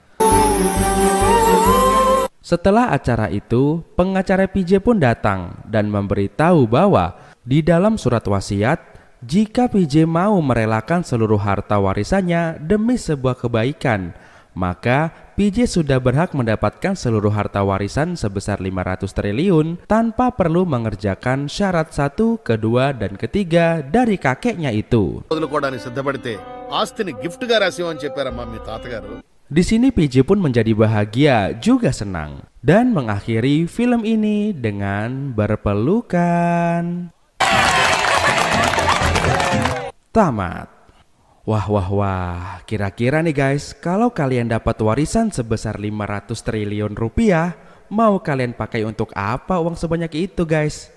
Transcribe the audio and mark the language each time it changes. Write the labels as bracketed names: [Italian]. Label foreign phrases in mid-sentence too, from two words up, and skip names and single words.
[Indonesian] Setelah acara itu, pengacara PJ pun datang dan memberitahu bahwa di dalam surat wasiat, jika PJ mau merelakan seluruh harta warisannya demi sebuah kebaikan, maka PJ sudah berhak mendapatkan seluruh harta warisan sebesar 500 triliun tanpa perlu mengerjakan syarat 1, 2, dan 3 dari kakeknya itu. [Telugu] వదులుకోవడానికి సిద్ధపడితే ఆస్తిని గిఫ్ట్ గా రాసివని చెప్పారమ్మా మీ తాతగారు. [Indonesian] Di sini PJ pun menjadi bahagia juga senang dan mengakhiri film ini dengan berpelukan. Tamat. Wah, kira-kira nih guys, kalau kalian dapat warisan sebesar 500 triliun rupiah, mau kalian pakai untuk apa uang sebanyak itu guys?